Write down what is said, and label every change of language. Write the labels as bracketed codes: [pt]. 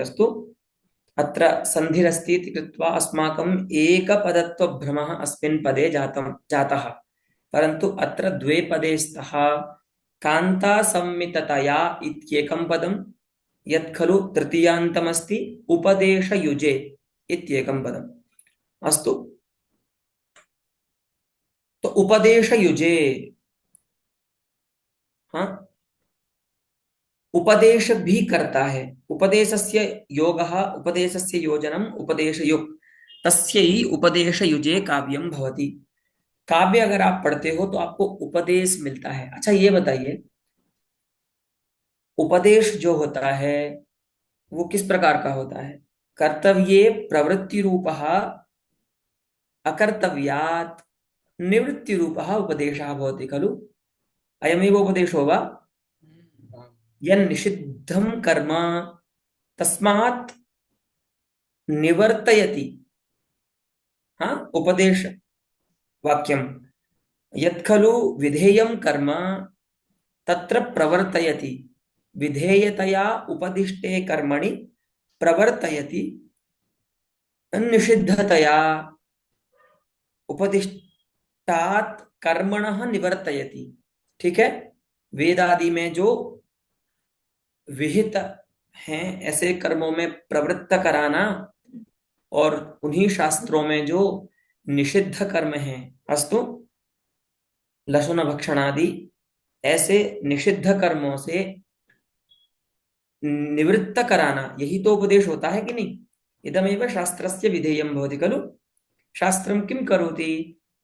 [sa] अस्तु, अत्र सन्धिरस्ति इति कृत्वा अस्माकम् एकपदत्वभ्रमः अस्मिन् पदे जातः। परन्तु अत्र 2 पदे स्तः। कान्ता संमिततया इत्येकं पदं, यत् खलु तृतीयान्तमस्ति उपदेशयुजे इत्येकं पदम्। [hi] अस्तु, तो उपदेशयुजे, हाँ, उपदेश भी करता है। [sa] उपदेशस्य योगः, उपदेशस्य योजनम् उपदेशयुक्, तस्यै उपदेशयुजे काव्यं भवति। [hi] काव्य अगर आप पढ़ते हो तो आपको उपदेश मिलता है। अच्छा, ये बताइए, उपदेश जो होता है वो किस प्रकार का होता है? [sa] कर्तव्ये प्रवृत्ति रूपः अकर्तव्यात् निवृत्तिरूपः उपदेशः भवति खलु। अयमेव उपदेशो वा? यन्निषिद्धं कर्म तस्मात् निवर्तयति। हाँ, उपदेश वाक्यम यत् खलु विधेयं कर्म तत्र प्रवर्तयति, विधेयतया उपदिष्टे कर्मणि प्रवर्तयति, निषिद्धतया उपदिष्टात् कर्मणः निवर्तयति। [hi] ठीक है, वेद आदि में जो विहित हैं ऐसे कर्मों में प्रवृत्त कराना, और उन्हीं शास्त्रों में जो निषिद्ध कर्म हैं, अस्तु लसुन भक्षण आदि, ऐसे निषिद्ध कर्मों से निवृत्त कराना, यही तो उपदेश होता है कि नहीं। [sa] इदमेव शास्त्रस्य विधेयं भवति खलु। शास्त्रं किं करोति?